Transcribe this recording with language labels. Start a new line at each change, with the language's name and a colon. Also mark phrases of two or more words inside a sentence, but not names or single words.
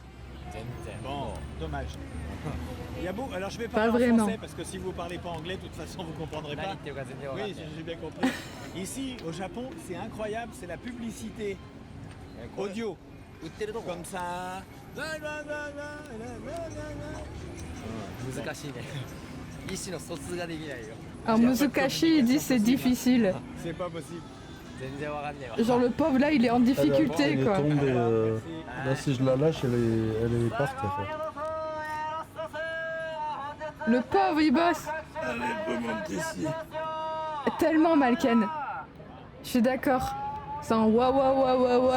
French: Bon, dommage. Il y a beau... Alors je vais Pas parler en vraiment. français parce que si vous parlez pas anglais, de toute façon vous comprendrez pas. Oui, j'ai bien compris. Ici, au Japon, c'est incroyable, c'est la publicité audio. Comme ça.
Japanese: 難しいね意思の疎通ができないよ
French: Alors Muzukashi, il dit c'est difficile. C'est pas possible.
Japanese: 全然わかんねえわ
French: Genre le pauvre là, il est en difficulté Elle est quoi. tombée. Là, si je la lâche, elle est par terre. Le pauvre, il bosse. Tellement Malken. Je suis d'accord. C'est un wa wa wa wa wa.